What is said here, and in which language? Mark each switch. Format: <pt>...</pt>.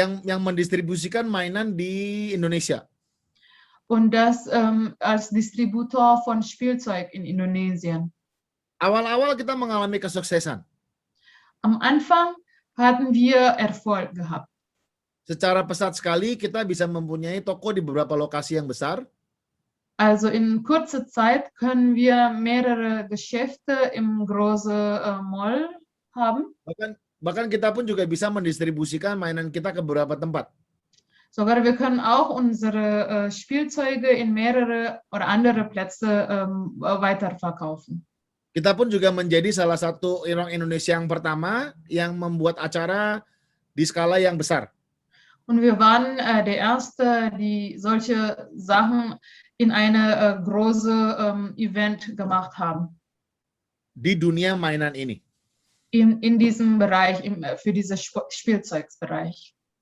<id>Yang mendistribusikan mainan di Indonesia.</id> <de>Und das als Distributor von Spielzeug in Indonesien.</de> <id>Awal-awal kita mengalami kesuksesan.</id> <de>Am Anfang hatten wir Erfolg gehabt.</de> <id>Secara pesat sekali kita bisa mempunyai toko di beberapa lokasi yang besar.</id> <de>Also in kurzer Zeit können wir mehrere Geschäfte im großen Mall haben.</de> <id>Bahkan kita pun juga bisa mendistribusikan mainan kita ke beberapa tempat.</id> <de>Sogar wir können auch unsere Spielzeuge in mehrere oder andere Plätze weiterverkaufen.</de> <id>Kita pun juga menjadi salah satu orang Indonesia yang pertama yang membuat acara di skala yang besar.</id> <de>Und wir waren der Erste, die solche Sachen in eine große Event gemacht haben.</de> <id>Di dunia mainan ini.</id> <de>In diesem Bereich, für diesen Spielzeugbereich.</de>